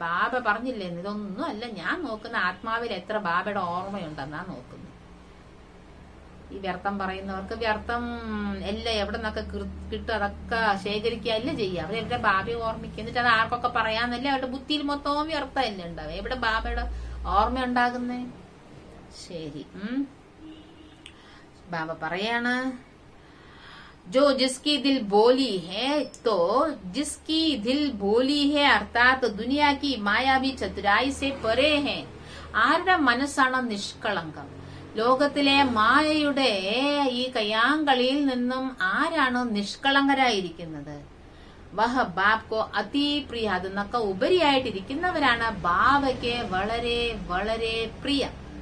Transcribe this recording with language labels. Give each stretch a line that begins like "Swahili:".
Malayalam: ബാബ പറഞ്ഞില്ലേ, ഇതൊന്നും അല്ല ഞാൻ നോക്കുന്ന, ആത്മാവിൽ എത്ര ബാബയുടെ ഓർമ്മയുണ്ടെന്നാ നോക്കുന്നത്. ഈ വ്യർത്ഥം പറയുന്നവർക്ക് വ്യർത്ഥം എല്ലാം എവിടെ നിന്നൊക്കെ കിട്ടും അതൊക്കെ ശേഖരിക്കുകയല്ല ചെയ്യുക. അവരെവിടെ ബാബയെ ഓർമ്മിക്കുക, എന്നിട്ട് അത് ആർക്കൊക്കെ പറയാന്നല്ലേ, അവരുടെ ബുദ്ധിയിൽ മൊത്തവും വ്യർത്ഥമല്ല ഉണ്ടാവുക. എവിടെ ബാബയുടെ ഓർമ്മ ഉണ്ടാകുന്നേ? ശരി, ബാബ പറയാണ്,
Hindi: जो जिसकी दिल बोली है, तो जिसकी दिल बोली है अर्थात दुनिया की मायावी चतुराई से परे है.
Malayalam: ആരുടെ മനസ്സാണോ നിഷ്കളങ്കം, ലോകത്തിലെ മായയുടെ ഈ കയ്യാങ്കളിയിൽ നിന്നും ആരാണോ നിഷ്കളങ്കരായിരിക്കുന്നത്,
Hindi: വഹ ബാബ് കോ അതി പ്രിയ,
Malayalam: അതെന്നൊക്കെ ഉപരിയായിട്ടിരിക്കുന്നവരാണ് ബാബയ്ക്ക് വളരെ വളരെ പ്രിയം.